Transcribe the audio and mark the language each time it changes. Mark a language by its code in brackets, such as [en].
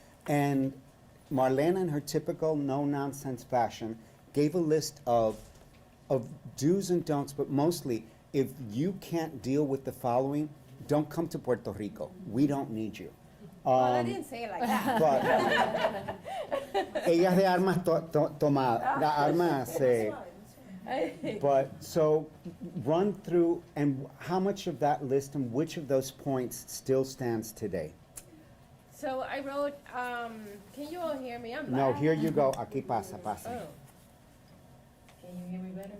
[en] And Marlena, in her typical no-nonsense fashion, gave a list of do's and don'ts, but mostly, if you can't deal with the following, don't come to Puerto Rico. We don't need you. Well, I didn't say it like that. But [es] ella es de armas tomadas, armas. [en] But so run through, and how much of that list and which of those points still stands today? So I wrote, can you all hear me? I'm No, loud. here you go. [es] Aquí pasa. [en] Oh. Can you hear me better?